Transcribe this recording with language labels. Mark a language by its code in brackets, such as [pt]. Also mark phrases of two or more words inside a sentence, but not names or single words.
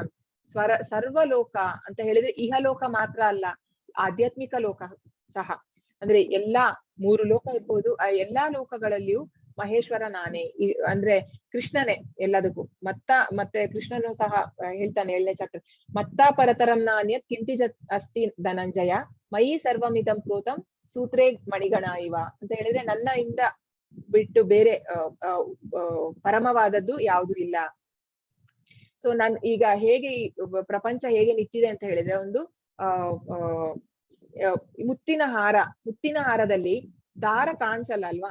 [kn] ಸರ್ವಲೋಕ ಅಂತ ಹೇಳಿದ್ರೆ ಇಹಲೋಕ ಮಾತ್ರ ಅಲ್ಲ, ಆಧ್ಯಾತ್ಮಿಕ ಲೋಕ ಸಹ. ಅಂದ್ರೆ ಎಲ್ಲಾ 3 ಲೋಕ ಇರ್ಬೋದು, ಆ ಎಲ್ಲಾ ಲೋಕಗಳಲ್ಲಿಯೂ ಮಹೇಶ್ವರ ನಾನೇ. ಅಂದ್ರೆ ಕೃಷ್ಣನೇ ಎಲ್ಲದಕ್ಕೂ. ಮತ್ತೆ ಕೃಷ್ಣನು ಸಹ ಹೇಳ್ತಾನೆ 7ನೇ ಚಾಪ್ಟರ್, [sa] ಮತ್ತ ಪರತರಂ ನಾನ್ಯತ್ ಕಿಂಚಿತ್ ಅಸ್ತಿ ಧನಂಜಯ ಮಯಿ ಸರ್ವಮಿದಂ ಪ್ರೋತಂ ಸೂತ್ರೇ ಮಣಿಗಣ ಇವ [kn] ಅಂತ ಹೇಳಿದ್ರೆ ನನ್ನ ಇಂದ ಬಿಟ್ಟು ಬೇರೆ ಪರಮವಾದದ್ದು ಯಾವುದು ಇಲ್ಲ. ಸೊ ನಾನ್ ಈಗ ಹೇಗೆ ಈ ಪ್ರಪಂಚ ಹೇಗೆ ನಿಂತಿದೆ ಅಂತ ಹೇಳಿದ್ರೆ ಒಂದು ಮುತ್ತಿನ ಹಾರದಲ್ಲಿ ದಾರ ಕಾಣಿಸಲ್ಲ ಅಲ್ವಾ?